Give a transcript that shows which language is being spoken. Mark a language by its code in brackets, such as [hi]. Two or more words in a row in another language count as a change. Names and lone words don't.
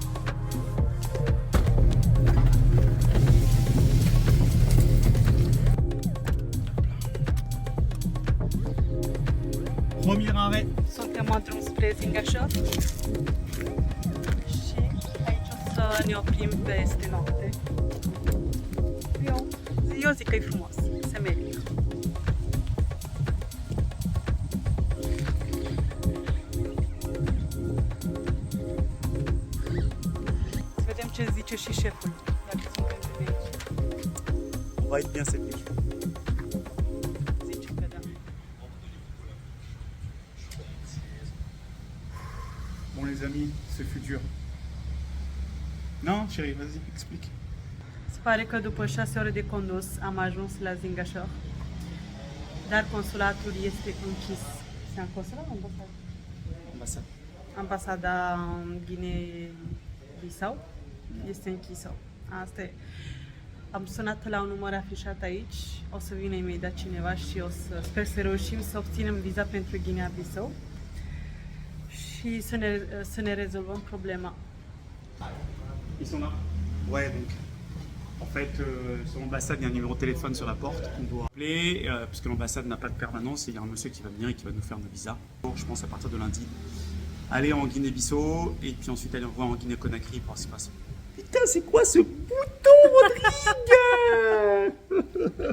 [fr] Premier arrêt. [ro] Suntem în drum spre Ziguinchor și aici o să ne oprim peste noapte. Eu zic că e frumos, se merită. Să vedem ce zice și șeful, dacă suntem de aici. [fr] On va être bien cette nuit. [ro] Zice că da. [fr] Bon les amis, ce fut dur. Non, chérie, vas-y, explique. [ro] Se pare că după 6 ore de condus am ajuns la Ziguinchor, dar consulatul este închis. Se-a consulat [fr] Ambassade. [ro] Ambasada Guinea-Bissau este închisă. Asta e. Am sunat la un număr afișat aici, o să vină imediat cineva și sper să reușim să obținem viza pentru Guinea-Bissau și să ne rezolvăm problema. [fr] Ils sont là. Ouais, donc. En fait, sur l'ambassade, il y a un numéro de téléphone sur la porte qu'on doit appeler, puisque l'ambassade n'a pas de permanence, et il y a un monsieur qui va venir et qui va nous faire nos visas. Je pense à partir de lundi. Aller en Guinée-Bissau, et puis ensuite aller en Guinée-Conakry pour ce qui se passe. Putain, c'est quoi ce bouton, Rodrigue?